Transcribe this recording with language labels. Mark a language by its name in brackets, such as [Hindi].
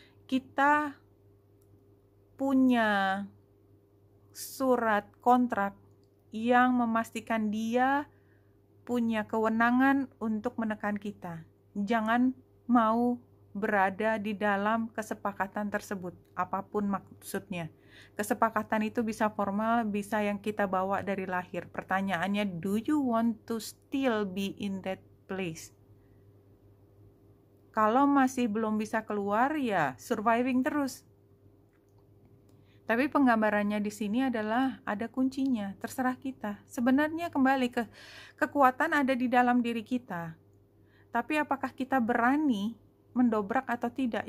[Indonesian] Kita punya surat kontrak yang memastikan dia punya kewenangan untuk menekan kita. Jangan mau berada di dalam kesepakatan tersebut, apapun maksudnya. Kesepakatan itu bisa formal, bisa yang kita bawa dari lahir. Pertanyaannya, [English] do you want to still be in that place? [Indonesian] Kalau masih belum bisa keluar, ya surviving terus. Tapi penggambarannya di sini adalah ada kuncinya, terserah kita. Sebenarnya kembali ke kekuatan ada di dalam diri kita. Tapi apakah kita berani mendobrak atau tidak?